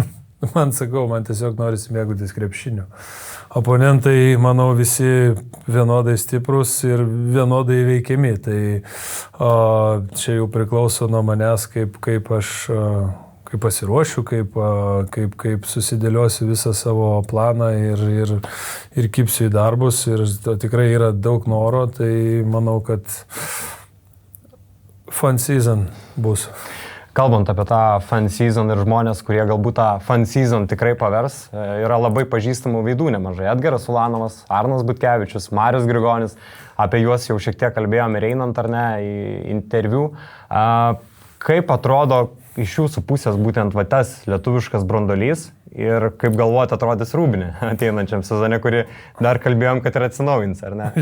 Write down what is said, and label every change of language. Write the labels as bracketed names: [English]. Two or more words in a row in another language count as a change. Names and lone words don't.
[Lithuanian] Man tiesiog norisi mėgautis krepšiniu. Oponentai, manau, visi vienodai stiprus ir vienodai veikiami, tai čia jau priklauso nuo manęs, kaip aš pasiruošiu, kaip susidėliosiu visą savo planą ir kipsiu į darbus. Ir tikrai yra daug noro, tai manau, kad [English] fun season [Lithuanian] bus. Kalbant apie tą [English] fun season [Lithuanian] ir žmonės, kurie galbūt tą [English] fun season [Lithuanian] tikrai pavers, yra labai pažįstamų veidų nemažai. Edgaras Ulanovas, Arnas Butkevičius, Marius Grigonis, apie juos jau šiek tiek kalbėjome ir einant ar ne į interviu. Kaip atrodo iš jūsų pusės būtent tas lietuviškas branduolys ir kaip galvojate atrodys Rūbinė ateinančiam sezone, kuri dar kalbėjom, kad ir atsinaujins, ar ne?